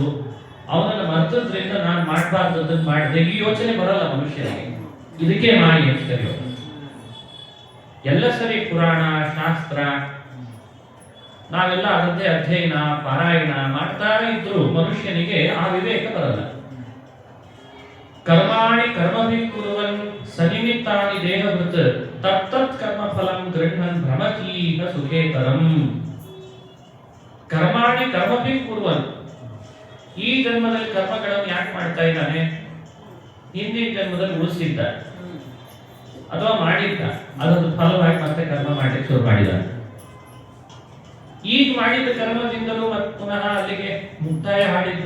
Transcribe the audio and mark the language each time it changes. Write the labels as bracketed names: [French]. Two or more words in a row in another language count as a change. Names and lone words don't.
[Kannada] ಅವನನ್ನು ಮರ್ತದ್ರಿಂದ ನಾನು ಮಾಡಬಾರ್ದನ್ನು ಮಾಡಿದೆ, ಈ ಯೋಚನೆ ಬರಲ್ಲ ಮನುಷ್ಯನಿಗೆ. ಇದಕ್ಕೆ ಮಾಯೆ ಅಂತ ಕರೆಯೋದು. ಎಲ್ಲ ಸರಿ, ಪುರಾಣ ಶಾಸ್ತ್ರ ನಾವೆಲ್ಲ ಅದರದ್ದೇ ಅಧ್ಯಯನ ಪಾರಾಯಣ ಮಾಡ್ತಾ ಇದ್ರು ಮನುಷ್ಯನಿಗೆ ಆ ವಿವೇಕ ಬರಲ್ಲ. [Sanskrit] ಕರ್ಮಾಣಿ ಕರ್ಮಭಿ ಕುರುವನ್ ಸನಿಮಿತ್ತಾನಿ ದೇಹವೃತ್ ತತ್ತತ್ ಕರ್ಮ ಫಲಂ ಗೃಹನ್ ಭ್ರಮತೀಹ ಸುಖೇತರಂ. ಕರ್ಮಾಣಿ ಕರ್ಮಭಿ ಕುರುವನ್, [Kannada] ಈ ಜನ್ಮದಲ್ಲಿ ಕರ್ಮಗಳನ್ನು ಯಾಕೆ ಮಾಡ್ತಾ ಇದ್ದಾನೆ? ಹಿಂದಿನ ಜನ್ಮದಲ್ಲಿ ಉಳಿಸಿದ್ದ ಅಥವಾ ಮಾಡಿದ್ದ, ಅದೊಂದು ಫಲವಾಗಿ ಮತ್ತೆ ಕರ್ಮ ಮಾಡ್ಲಿಕ್ಕೆ ಶುರು ಮಾಡಿದ. ಈಗ ಮಾಡಿದ ಕರ್ಮದಿಂದಲೂ ಮತ್ತೆ ಪುನಃ ಅಲ್ಲಿಗೆ ಮುಕ್ತಾಯ ಮಾಡಿದ್ದ.